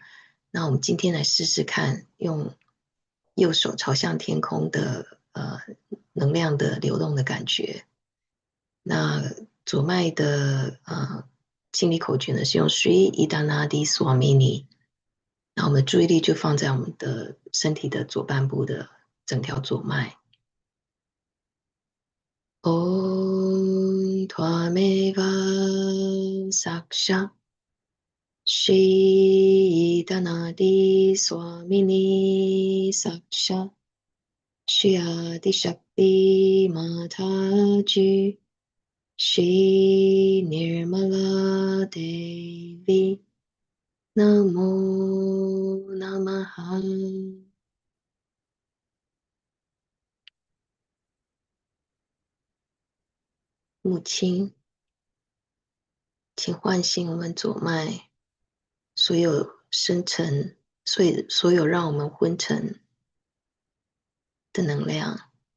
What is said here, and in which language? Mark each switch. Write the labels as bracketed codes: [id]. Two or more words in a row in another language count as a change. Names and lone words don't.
[zh] 那我们今天来试试看，用右手朝向天空的能量的流动的感觉。那左脉的清理口诀呢，是用 Shri Idanadi Swamini。那我们的注意力就放在我们的身体的左半部的整条左脉。 [sa] Om Tvameva Saksha Shri Idanadi Swamini Saksha Shri Adishakti Mataji Shri Nirmala Devi Namo Namaha。 [zh] 母亲，请唤醒我们左脉所有深沉、所有让我们昏沉的能量，